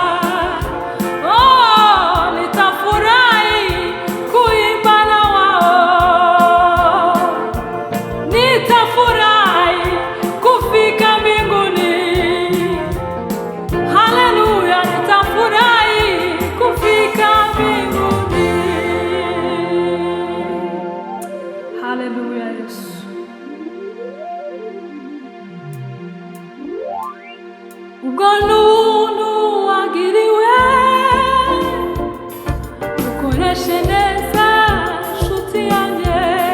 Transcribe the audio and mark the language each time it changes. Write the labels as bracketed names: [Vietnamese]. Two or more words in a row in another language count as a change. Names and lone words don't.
[Swahili] Oh, nitafurahi kuimba na wao. Nitafurahi kufika mbinguni. Haleluya, nitafurahi kufika mbinguni. Haleluya, Yesu. [Kinyarwanda] Ugonunu wagiriwe ukoreshe neza nshuti yanjye.